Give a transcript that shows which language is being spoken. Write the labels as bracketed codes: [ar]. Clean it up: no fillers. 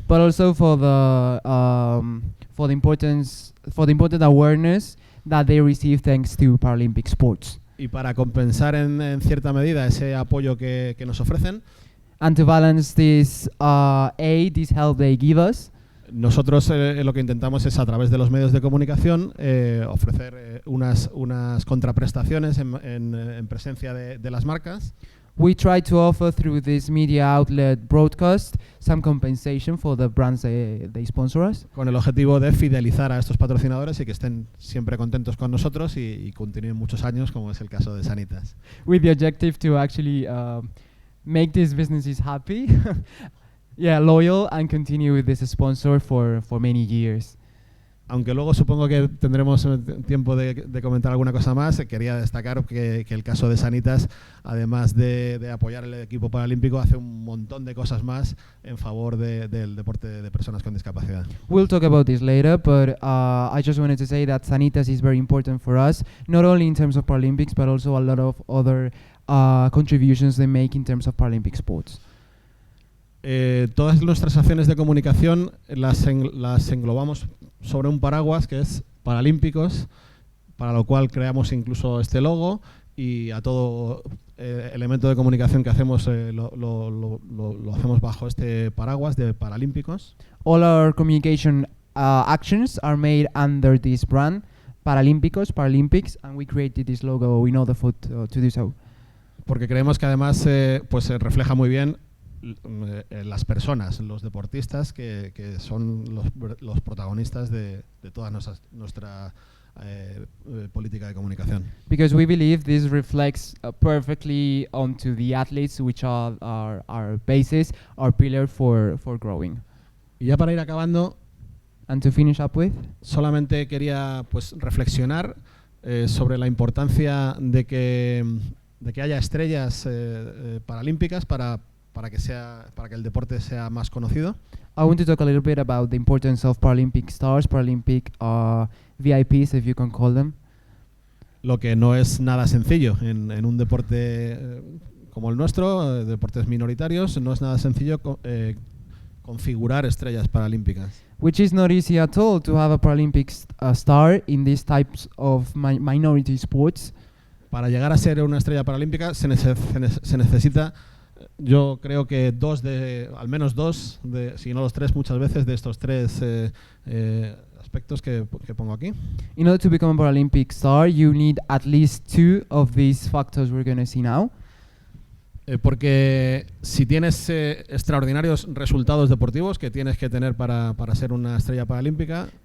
[en] But also for the important awareness that they receive thanks to Paralympic sports. [es] Y para compensar en cierta medida ese apoyo que nos ofrecen, [en] and to balance this aid, this help they give us, [es] nosotros lo que intentamos es, a través de los medios de comunicación, ofrecer unas contraprestaciones en presencia de las marcas. [en] We try to offer through this media outlet broadcast some compensation for the brands they sponsor us. [es] Con el objetivo de fidelizar a estos patrocinadores y que estén siempre contentos con nosotros y continúen muchos años, como es el caso de Sanitas. [en] With the objective to actually make these businesses happy. Yeah, loyal and continue with this sponsor for many years. [es] Aunque luego supongo que tendremos tiempo de comentar alguna cosa más, quería destacar que el caso de Sanitas, además de apoyar el equipo paralímpico, hace un montón de cosas más en favor del deporte de personas con discapacidad. [en] We'll talk about this later, but I just wanted to say that Sanitas is very important for us, not only in terms of Paralympics, but also a lot of other contributions they make in terms of Paralympic sports. [es] Todas nuestras acciones de comunicación las englobamos sobre un paraguas que es Paralímpicos, para lo cual creamos incluso este logo, y a todo elemento de comunicación que hacemos lo hacemos bajo este paraguas de Paralímpicos. [en] All our communication actions are made under this brand, Paralímpicos, Paralympics, and we created this logo in order to do so. [es] Porque creemos que además pues refleja muy bien las personas, los deportistas que son los protagonistas de toda nuestra política de comunicación. [en] Because we believe this reflects perfectly onto the athletes, which are our basis, our pillar for growing. [es] Y ya para ir acabando, [en] and to finish up with, [es] solamente quería pues reflexionar sobre la importancia de que haya estrellas paralímpicas para que el deporte sea más conocido. [en] I want to talk a little bit about the importance of Paralympic stars, Paralympic VIPs, if you can call them. [es] Lo que no es nada sencillo en un deporte como el nuestro, deportes minoritarios, no es nada sencillo configurar estrellas paralímpicas. [en] Which is not easy at all to have a Paralympic star in these types of minority sports. [es] Para llegar a ser una estrella paralímpica se necesita Yo creo que al menos dos, si no los tres muchas veces, de estos tres aspectos que pongo aquí. [en] In order to become a Paralympic star, you need at least 2 of these factors we're going to see now. [es] Porque si tienes extraordinarios resultados deportivos que tienes que tener para ser una estrella paralímpica,